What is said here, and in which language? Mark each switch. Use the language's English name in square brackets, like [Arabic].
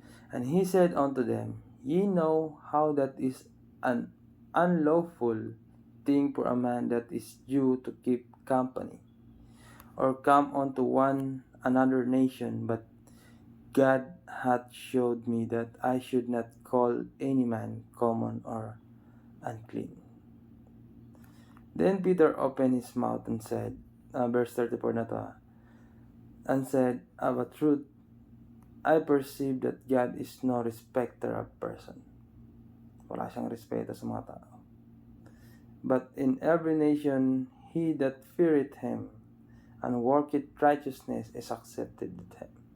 [English] And he said unto them, Ye know how that is an unlawful thing for a man that is Jew to keep company, or come unto one another nation, but God hath showed me that I should not call any man common or unclean. Then Peter opened his mouth and said, [Filipino] verse 34 na to, [English] and said, Of a truth, I perceive that God is no respecter of person. [Filipino] Wala siyang respeto sa mga tao. [English] But in every nation, he that feareth him and worketh righteousness is accepted with him.